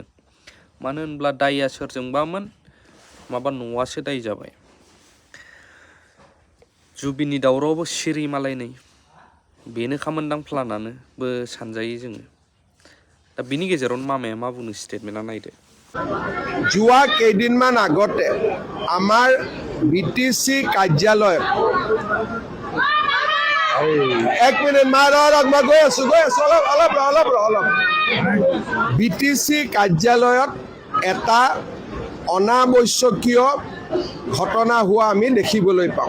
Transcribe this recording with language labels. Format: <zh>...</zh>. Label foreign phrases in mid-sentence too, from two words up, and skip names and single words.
<brx>मानो होनब्ला दायया सोरजोंबामोन, माबा न'आसो दाय जाबाय। जुबिननि दावरावबो सिरि मालाय नै बेनो खामोनदां प्लानानोबो सानजायो जोङो। दा बिनि गेजेरावनो मामाया मा बुंनो स्टेटमेन्टआ नायदो।</brx> <as>যোৱা কেইদিনমান আগতে আমাৰ BTC কাৰ্যালয়ত এক মিনিট মই গৈ আছো অলপ BTC কাৰ্যালয়ত এটা অনাৱশ্যকীয় ঘটনা হোৱা আমি দেখিবলৈ পাওঁ।</as>